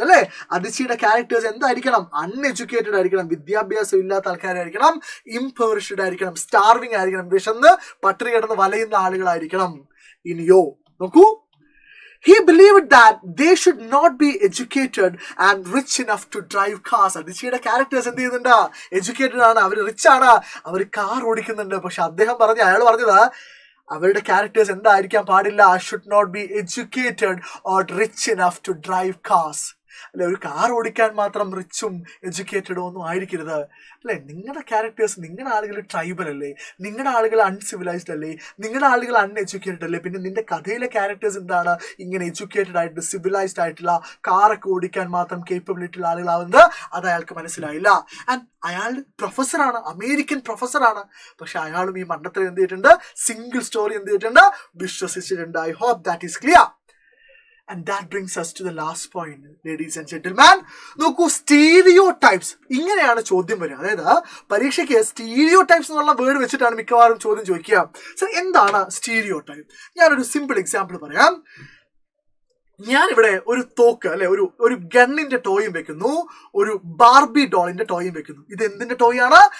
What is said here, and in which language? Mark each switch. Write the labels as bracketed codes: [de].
[ml] അല്ലെ, അതിച്ചിയുടെ ക്യാരക്ടേഴ്സ് എന്തായിരിക്കണം? അൺഎഡ്യൂക്കേറ്റഡ് ആയിരിക്കണം, വിദ്യാഭ്യാസം ഇല്ലാത്ത ആൾക്കാരായിരിക്കണം, ഇംപവറിഷ്ഡ് ആയിരിക്കണം, സ്റ്റാർവിംഗ് ആയിരിക്കണം, വിശന്ന് പട്ടിണി കിടന്ന് വലയുന്ന ആളുകളായിരിക്കണം. ഇനിയോ നോക്കൂ, [en] he believed that they should not be educated and rich enough to drive cars. [ml] അതിച്ചിയുടെ characters എന്ത് ചെയ്യുന്നുണ്ട്? എഡ്യൂക്കേറ്റഡ് ആണ്, അവർ റിച്ച് ആണ്, അവർ കാർ ഓടിക്കുന്നുണ്ട്. പക്ഷെ അയാൾ പറഞ്ഞത് അവരുടെ ക്യാരക്ടേഴ്സ് എന്തായിരിക്കാൻ പാടില്ല? [en] Should not be educated or rich enough to drive cars. [ml] അല്ലെ, ഒരു കാർ ഓടിക്കാൻ മാത്രം റിച്ചും എഡ്യൂക്കേറ്റഡോ ഒന്നും ആയിരിക്കരുത്. അല്ലെ, നിങ്ങളുടെ ക്യാരക്ടേഴ്സ്, നിങ്ങളുടെ ആളുകൾ ട്രൈബൽ അല്ലേ, നിങ്ങളുടെ ആളുകൾ അൺസിവിലൈസ്ഡ് അല്ലേ, നിങ്ങളുടെ ആളുകൾ അൺഎഡ്യൂക്കേറ്റഡ് അല്ലേ, പിന്നെ നിന്റെ കഥയിലെ ക്യാരക്ടേഴ്സ് എന്താണ് ഇങ്ങനെ എഡ്യൂക്കേറ്റഡ് ആയിട്ട് സിവിലൈസ്ഡ് ആയിട്ടുള്ള കാറൊക്കെ ഓടിക്കാൻ മാത്രം കേപ്പബിലിറ്റി ഉള്ള ആളുകളാവുന്നത്? അത് അയാൾക്ക് മനസ്സിലായില്ല. ആൻഡ് അയാൾ പ്രൊഫസറാണ്, അമേരിക്കൻ പ്രൊഫസറാണ്. പക്ഷെ അയാളും ഈ മണ്ടത്തിൽ എന്ത് ചെയ്തിട്ടുണ്ട്? സിംഗിൾ സ്റ്റോറി എന്ത് ചെയ്തിട്ടുണ്ട്? വിശ്വസിച്ചിട്ടുണ്ട്. [en] I hope that is clear. And that brings us to the last point, ladies and gentlemen. [ml] നോക്കൂ, സ്റ്റീരിയോടൈപ്സ്. ഇങ്ങനെയാണ് ചോദ്യം വരിക. അതായത് പരീക്ഷയ്ക്ക് സ്റ്റീരിയോടൈപ്സ് എന്നുള്ള വേർഡ് വെച്ചിട്ടാണ് മിക്കവാറും ചോദ്യം ചോദിക്കുക. സർ, എന്താണ് സ്റ്റീരിയോടൈപ്പ്? ഞാനൊരു സിമ്പിൾ എക്സാമ്പിൾ പറയാം. ഞാനിവിടെ ഒരു തോക്ക്, അല്ലെ, ഒരു ഗണ്ണിന്റെ ടോയും വെക്കുന്നു, ഒരു ബാർബി ഡോളിന്റെ ടോയും വെക്കുന്നു. ഇത് എന്തിന്റെ ടോയാണ്?